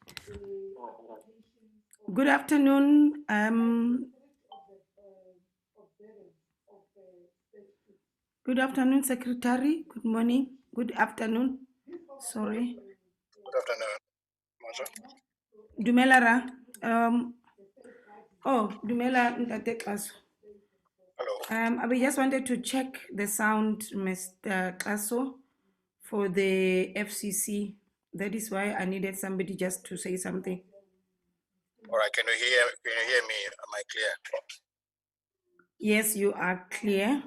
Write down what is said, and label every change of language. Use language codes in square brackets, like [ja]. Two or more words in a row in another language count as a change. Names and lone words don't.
[en] Good afternoon. Good afternoon, Secretary. Good morning. Good afternoon. Sorry. Good afternoon, Marsha. [st] Dumelara. Dumela Ntate Kaso. [en] Hello. We just wanted to check the sound, Mr. Kaso, for the FCC. That is why I needed somebody just to say something. All right. Can you hear me? Am I clear? Yes, you are clear.